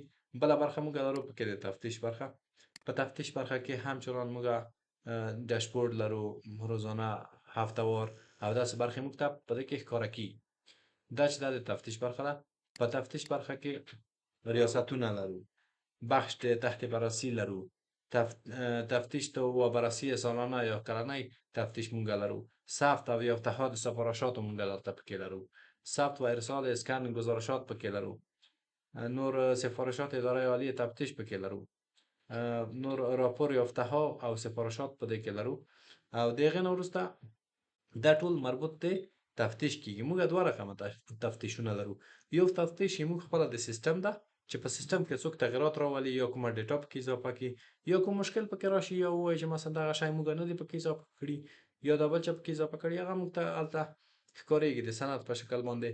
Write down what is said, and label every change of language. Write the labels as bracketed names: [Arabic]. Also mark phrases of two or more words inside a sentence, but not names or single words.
[Pashto] بله برخه موږ لرو پکې د تفتیش برخه. په تفتیش برخه کې همچنان موږ ډاشبورډ لرو روزانه هفتهوار او داسې برخې موږ ته په دې کې ښکاره کیږي. دا چې دا د تفتیش برخه ده. په تفتیش برخه کې ریاستونه لرو [Persian] بخش د تحت بررسی [Pashto] لرو [Persian] تفتیش تو و بررسی سالانه [Pashto] یا کلنی تفتیش مونږ لرو. ثبت او یا اتحاد سفارشات مونږ دلته پکې لرو. ثبت و ارسال اسکن گزارشات پکې لرو. نور سفارشات اداره عالی تفتیش پکې لرو. نور راپور یافته ها او سفارشات په دې کې لرو او د هغې نه وروسته دا ټول مربوط دی تفتیش کیږي. موږ دوه رقمه تفتیشونه لرو. یو تفتیش موږ خپله د سیستم ده چې په سیستم کې څوک تغیرات راولي یا کومه ډیټا پکې اضافه کړي یا کوم مشکل پکې راشي یا ووایي چې مثلا دغه شی موږ نه دی پکې اضافه کړي یا دا بل چا پکې اضافه کړي هغه موږ ته هلته ښکارېږي د سند په شکل باندې.